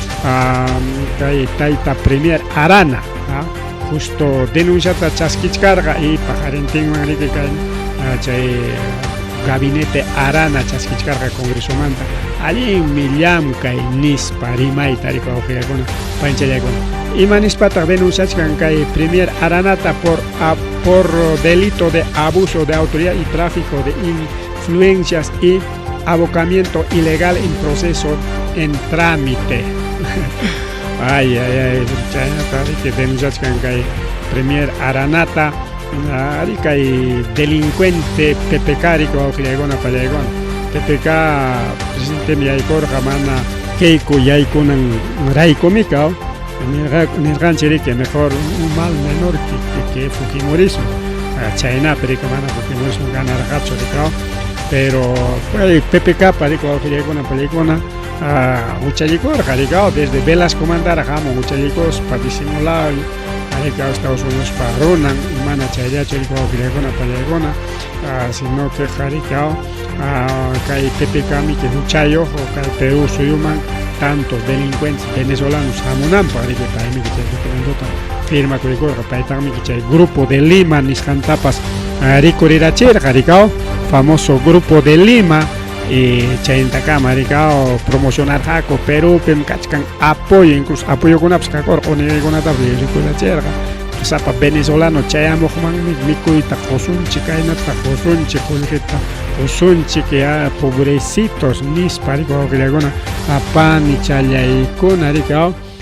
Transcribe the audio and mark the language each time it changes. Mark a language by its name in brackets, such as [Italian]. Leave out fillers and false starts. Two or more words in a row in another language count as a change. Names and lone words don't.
[Quechua] kay tayta premier Arana justo denunciata chaskichkarqa y pajarintinman riki kay chay gabinete Arana chaskichkarqa congresomanta allin millam kay nispa rimayta rika wawqillaykuna panchallaykuna ima nispataq denunciachkan kay premier Aranata [Spanish] por delito de abuso de autoridad y tráfico de influencias y abocamiento ilegal en proceso en trámite [Quechua] ay chayata riki denunciachkan kay premier Aranata ari kay delincuente PPK rika wawqillaykuna pallaykuna PPK presidente yaykurqa mana kayku yaykunan raykumi nirqanchik riki [Spanish] mejor un mal menor que Fujimorismo [Quechua] chaynapi riki mana Fujimorismo ganarqachu ricao pero PPK riki wawqillaykuna pallaykuna huchallikurqa ricao desde Velasco mantarqa hamun huchallikuspa disimulado ricao Estados Unidos pa runan mana chayllachu riki wawqillaykuna pallaykuna [Spanish] sino que [Quechua] ricao kay PPKmi que huchayoq kay Perú suyuman [Spanish] tantos delincuentes venezolanos [Quechua] hamunanpa riki paymi chay documentota firma kurikuyqa paytaqmi chay grupo de Lima nisqantapas rikurirachirqa ricao famoso grupo de Lima y chayintakama ricao promocionarqaku Perúpi kachkan apoyo incluso apoyokunapas kakurqa uniykunatapas rikurirachirqa sapa venezolano chayamuqmanmi mikuyta qusunchik kaynata qusunchik qullqita qusunchik pobrecitos nispa riki wawqillaykuna apani challaykuna ricao